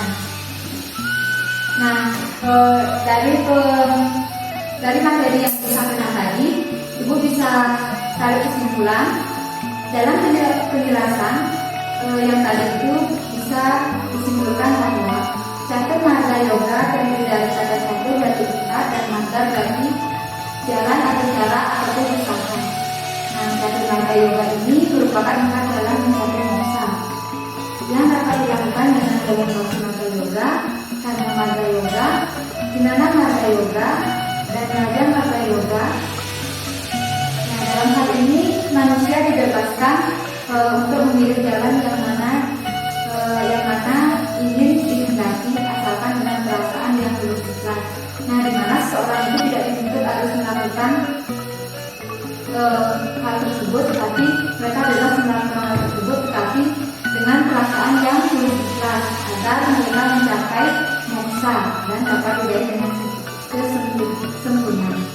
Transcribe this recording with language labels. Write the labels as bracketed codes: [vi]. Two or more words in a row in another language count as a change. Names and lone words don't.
[id] Nah, dari materi yang disampaikan tadi, Ibu bisa tarik kesimpulan dalam penjelasan yang tadi itu bisa disimpulkan bahwa catur marga yoga terdiri dari kata catur berarti empat dan marga berarti jalan atau cara ataupun usaha. Nah, catur marga yoga ini merupakan empat jalan mencapai moksa yang dapat dilakukan dengan jalan marga yoga, karma marga yoga, jnana marga yoga, dan raja marga yoga. Nah, dalam hal ini manusia dibebaskan untuk memilih jalan yang mana ingin dikehendaki asalkan dengan perasaan yang tulus ikhlas. Nah, di mana seorang itu tidak dituntut harus melakukan hal tersebut, tetapi mereka bebas melakukan hal tersebut, tetapi dengan perasaan yang tulus ikhlas agar mereka mencapai moksa dan dapat diraih dengan kesempurnaan.